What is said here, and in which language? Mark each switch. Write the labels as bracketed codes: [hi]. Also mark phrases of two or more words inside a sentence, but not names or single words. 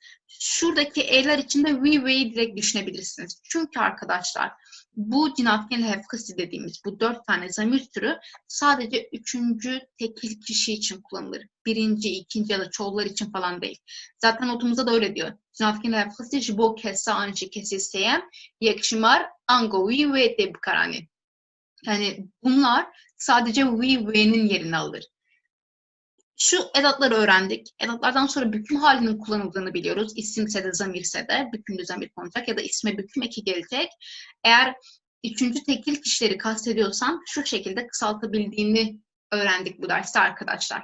[tr] Şuradaki e'ler içinde we'yi direkt düşünebilirsiniz. Çünkü arkadaşlar bu [ku] cinafken hefkası [tr] dediğimiz bu 4 tane zamir türü sadece 3. tekil kişi için kullanılır. 1., 2. ya da çoğullar için falan değil. Zaten notumuzda da öyle diyor. [ku] Cinafken hefkası jibo kessa anji keseseyem yakşimar ango we de karani. [tr] Yani bunlar sadece we'nin yerini alır. Şu edatları öğrendik. Edatlardan sonra büküm halinin kullanıldığını biliyoruz. İsimse de zamirse de bükümlü zamir konacak ya da isme büküm eki gelecek. Eğer 3. tekil kişileri kastediyorsam şu şekilde kısaltabildiğini öğrendik bu derste arkadaşlar.